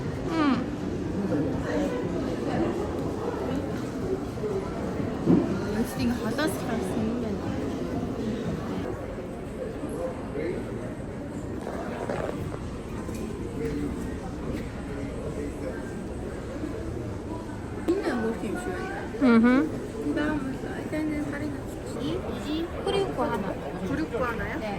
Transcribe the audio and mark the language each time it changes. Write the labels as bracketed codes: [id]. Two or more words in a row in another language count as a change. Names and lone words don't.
[mn] Эцэг холоос гарсан юм байна. Энэ мөр юм шүү. [ko] 다음은 일단은 할인 이 프리코 하나. 브리코 하나요? 네.